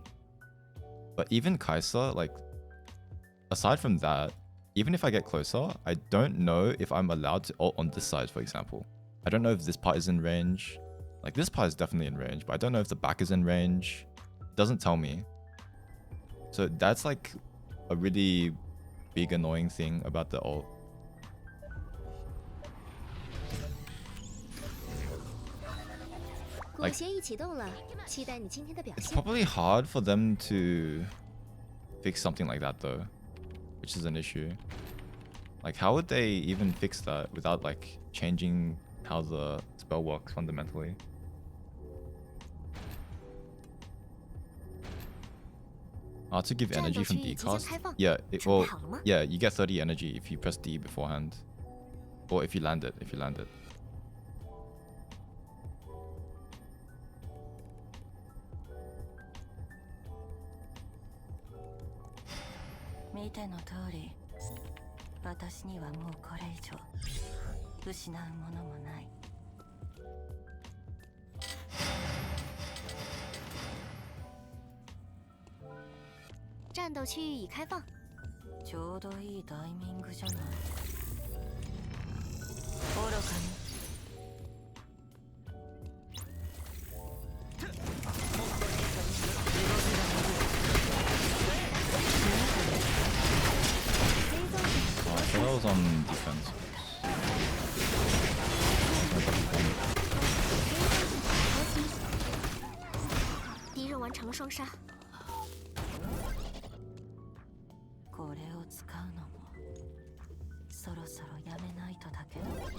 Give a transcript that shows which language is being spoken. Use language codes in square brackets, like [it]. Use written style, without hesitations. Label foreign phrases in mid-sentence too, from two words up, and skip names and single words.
[en] But even Kai'Sa, like aside from that, even if I get closer, I don't know if I'm allowed to ult on this side, for example. I don't know if this part is in range. Like, this part is definitely in range, but I don't know if the back is in range. It doesn't tell me. So that's like a really big annoying thing about the ult. [zh] 鼓协议启动了，期待你今天的表 [en] It's [zh] 现。 [en] probably hard for them to fix something like that though, which is an issue. Like how would they even fix that without like changing how the spell works fundamentally? To give energy from D cost? Yeah, yeah, you get 30 energy if you press D beforehand. Or if you land it, . [ja] 見ての通り、私にはもうこれ以上失うものもない。 [zh] 战斗区域已开放。 [ja] ちょうどいいタイミングじゃない。愚かに。 [en] So that was on defense. [zh] 敌人完成了双杀。 [ja] これを使うのもそろそろやめないとだけど。